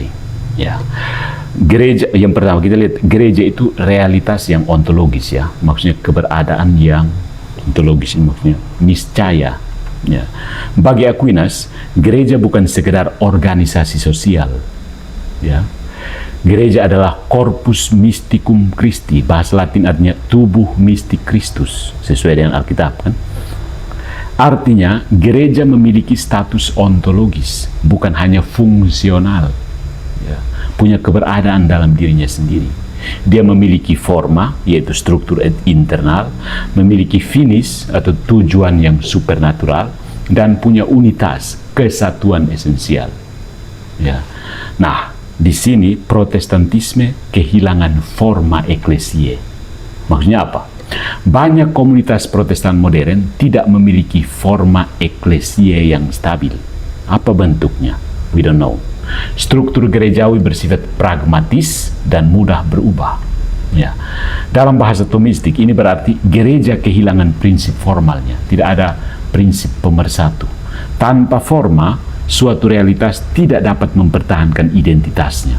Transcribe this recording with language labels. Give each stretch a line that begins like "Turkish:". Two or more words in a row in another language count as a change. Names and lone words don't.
Indonesian: Ya, gereja yang pertama kita lihat, gereja itu realitas yang ontologis ya, maksudnya keberadaan yang ontologis, maksudnya niscaya. Ya. Bagi Aquinas, gereja bukan sekedar organisasi sosial. Ya, gereja adalah
Latin: corpus mysticum Christi,
Indonesian: bahasa Latin artinya tubuh mistik Kristus, sesuai dengan Alkitab kan. Artinya, gereja memiliki status ontologis, bukan hanya fungsional. Ya, punya keberadaan dalam dirinya sendiri. Dia memiliki forma, yaitu struktur internal, memiliki finish atau tujuan yang supernatural, dan punya unitas, kesatuan esensial. Ya. Nah, di sini Protestantisme kehilangan
Latin: forma eklesiae.
Indonesian: Maksudnya apa? Banyak komunitas Protestan modern tidak memiliki
Latin: forma eklesiae
Indonesian: yang stabil. Apa bentuknya?
English: We don't know.
Indonesian: Struktur gerejawi bersifat pragmatis dan mudah berubah. Ya. Dalam bahasa Thomistik ini berarti gereja kehilangan prinsip formalnya. Tidak ada prinsip pemersatu. Tanpa forma, suatu realitas tidak dapat mempertahankan identitasnya.